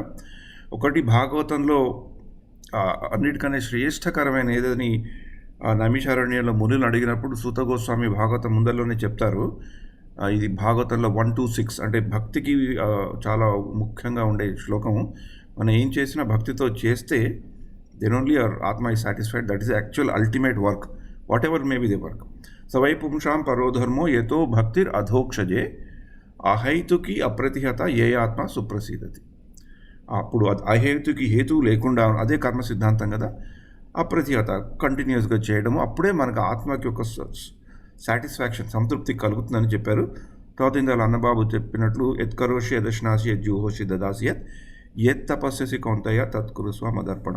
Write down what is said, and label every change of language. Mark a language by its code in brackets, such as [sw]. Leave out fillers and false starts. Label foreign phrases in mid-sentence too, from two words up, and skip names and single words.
[te] ఒకటి భాగవతంలో అన్నిటికన్నా శ్రేష్టకరమైన ఏదని నైమిషారణ్యంలో మునులు అడిగినప్పుడు సూత గోస్వామి భాగవతం ముందరలోనే చెప్తారు. ఇది భాగవతంలో 1 to 6 అంటే భక్తికి చాలా ముఖ్యంగా ఉండే శ్లోకం. మనం ఏం చేసినా భక్తితో చేస్తే [en] then only our atma is satisfied. That is the actual ultimate work, whatever may be the work. [sa] savai pumsham parodharmo yeto bhaktir adhokshaje ahaytuki apratihat ye atma suprasidati. [te] అప్పుడు అహేతుకి హేతువు లేకుండా అదే కర్మ సిద్ధాంతం కదా, అప్రతిహత కంటిన్యూస్గా చేయడము, అప్పుడే మనకు ఆత్మకి ఒక సాటిస్ఫాక్షన్, సంతృప్తి కలుగుతుందని చెప్పారు. తర్వాత ఇందాక అన్నబాబు చెప్పినట్లు [sa] ఎత్కరోషి యదశ్నాసి యజ్జుహోషి దదాసియత్ యత్ తపస్యసి కౌంతయ్య తత్కురు స్వమదర్పణం.